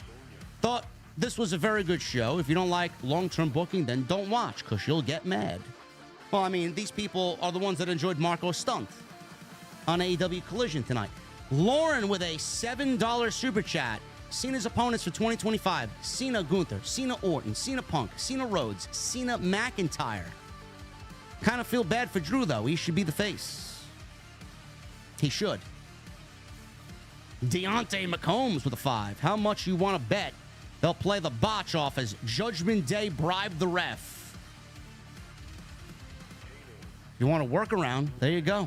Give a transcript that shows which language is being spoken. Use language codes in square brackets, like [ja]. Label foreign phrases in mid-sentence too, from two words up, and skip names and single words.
[en] Thought this was a very good show. If you don't like long-term booking, then don't watch, because you'll get mad. Well, I mean, these people are the ones that enjoyed Marco Stunt on AEW Collision tonight. Lauren with a $7 super chat. Cena's opponents for 2025. Cena Gunther, Cena Orton, Cena Punk, Cena Rhodes, Cena McIntyre. Kind of feel bad for Drew, though. He should be the face. He should. Deontay McCombs with a 5. How much you want to bet they'll play the botch off as Judgment Day bribe the ref? You want to work around? There you go.